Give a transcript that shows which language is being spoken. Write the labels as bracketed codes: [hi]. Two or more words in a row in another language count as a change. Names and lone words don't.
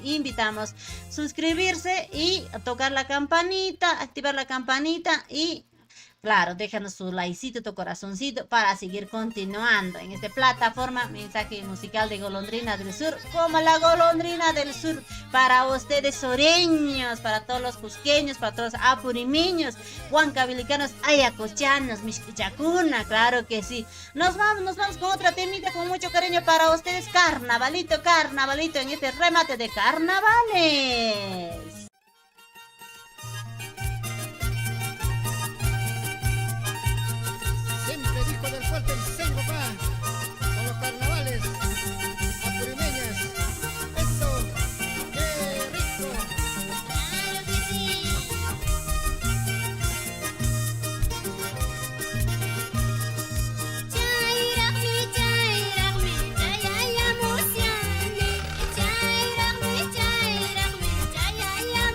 [es] invitamos a suscribirse y a tocar la campanita, activar la campanita y claro, déjanos su likecito, tu corazoncito para seguir continuando en esta plataforma mensaje musical de Golondrina del Sur, como la Golondrina del Sur, para ustedes oreños, para todos los cusqueños, para todos los apurimeños, huancavilicanos, ayacuchanos, mixquichacuna, claro que sí. Nos vamos con otra temita con mucho cariño para ustedes, carnavalito en este remate de carnavales. Del fuerte el Sengo pa, con los carnavales apurimeñas. Eso, qué rico. Claro que sí. [qu] Chayraqmi, chayaya musiani. Chayraqmi, chayaya